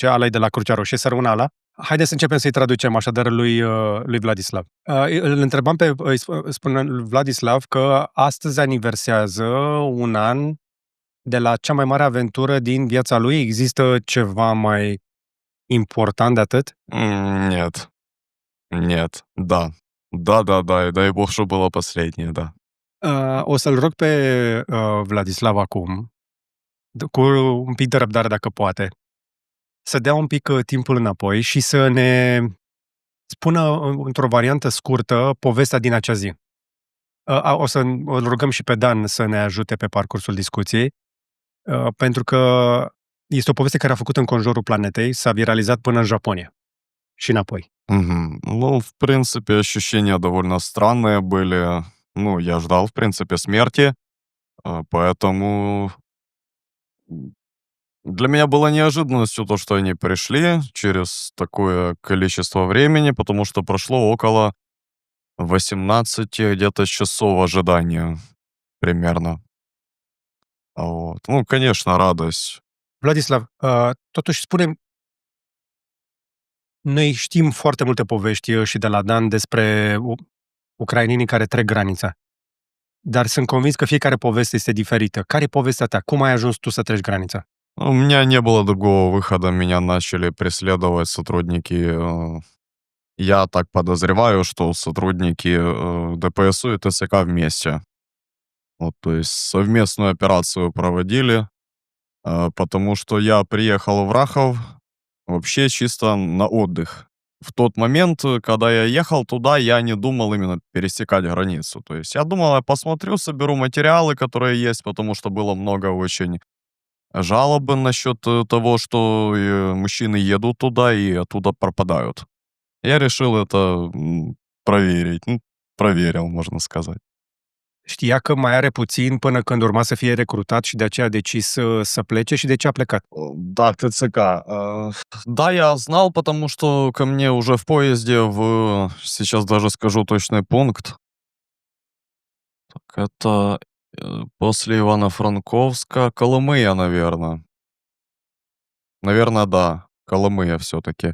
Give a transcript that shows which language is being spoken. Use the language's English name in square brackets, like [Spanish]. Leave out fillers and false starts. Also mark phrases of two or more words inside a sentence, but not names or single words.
[Romanian] Alei de la Crucea Roșie, să rămână Ala. Haideți să începem să-i traducem așadar lui Vladislav. Îl întrebam spune Vladislav că astăzi aniversează un an de la cea mai mare aventură din viața lui. Există ceva mai important de atât? [Russian] Нет. Да, дай бог, что было последнее, да. [Romanian] O să-l rog pe Vladislav acum, cu un pic de răbdare dacă poate, să dea un pic timpul înapoi și să ne spună într-o variantă scurtă povestea din acea zi. O să îl rugăm și pe Dan să ne ajute pe parcursul discuției, pentru că este o poveste care a făcut înconjurul planetei, s-a viralizat până în Japonia și înapoi. [Russian] Ну, в принципе, ощущения довольно странные были. Ну, я ждал, в принципе, смерти, поэтому для меня было неожиданностью то, что они пришли через такое количество времени, потому что прошло около 18 где-то часов ожидания примерно. Вот. Ну, конечно, радость. [Romanian] Vladislav, totuși spune, noi știm foarte multe povești și de la Dan despre ucrainenii care trec granița, dar sunt convins că fiecare poveste este diferită. Care e povestea ta? Cum ai ajuns tu să treci granița? [Russian] У меня не было другого выхода, меня начали преследовать сотрудники. Я так подозреваю, что сотрудники ДПСУ и ТСК вместе. Вот, то есть совместную операцию проводили, потому что я приехал в Рахов вообще чисто на отдых. В тот момент, когда я ехал туда, я не думал именно пересекать границу. То есть я думал, я посмотрю, соберу материалы, которые есть, потому что было много очень жалобы насчет того, что мужчины едут туда и оттуда пропадают. Я решил это проверить. Ну, проверил, можно сказать. [Romanian] Știa că mai are puțin până când urma să fie recrutat și de aceea a decis să plece și de ce a plecat? [Russian] Да, ТЦК. Да, я знал, потому что ко мне уже в поезде сейчас даже скажу точный пункт. Так, это после Ивано-Франковска, Колымыя, наверное. Наверное, да, Колымыя все-таки.